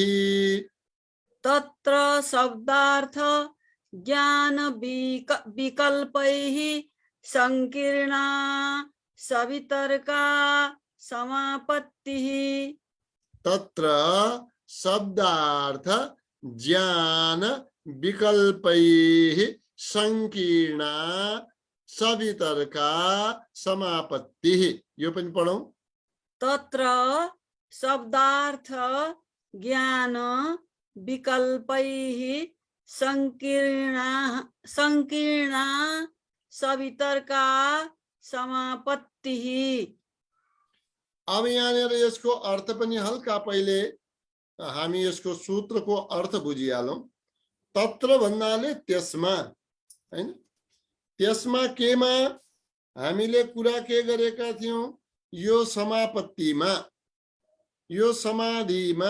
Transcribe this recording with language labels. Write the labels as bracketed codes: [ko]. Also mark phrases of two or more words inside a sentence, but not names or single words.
[sa] तत्र शब्दार्थ ज्ञान विकल्पैः संकीर्णा सवितर्का समापत्तिः, तत्र शब्दार्थ ज्ञान विकल्पैः संकीर्णा सवितर्का समापत्तिः। [ne] यो पनि पढौं। [sa] तत्र शब्दार्थ ज्ञान विकल्पैः संकीर्णा संकीर्णा सवितर्का समापत्तिः। [ne] अब यहाँनिर यसको अर्थ पनि हल्का पहिले हामी यसको सूत्रको अर्थ बुझिहालौं। तत्र भन्नाले त्यसमा हैन, त्यसमा केमा हामीले कुरा के गरेका थियौं, यो समापत्तिमा, यो समाधिमा।